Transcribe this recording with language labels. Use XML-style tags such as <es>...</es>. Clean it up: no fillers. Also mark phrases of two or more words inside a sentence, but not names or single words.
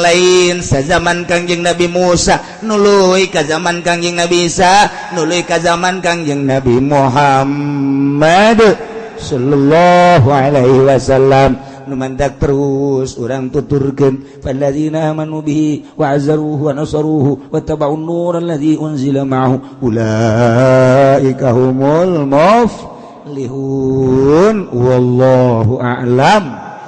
<su>lain sazaman Kangjeng Nabi Musa nuluy ka zaman Kangjeng Nabi Isa nuluy ka zaman Kangjeng Nabi Muhammad</su> <ar>صلى الله عليه وسلم</ar> <su>numandak terus urang tuturkeun</su> <ar>فالذين آمنوا به وعزروه ونصروه واتبعوا النور الذي أنزل معه أولئك هم المفلحون والله أعلم.</ar>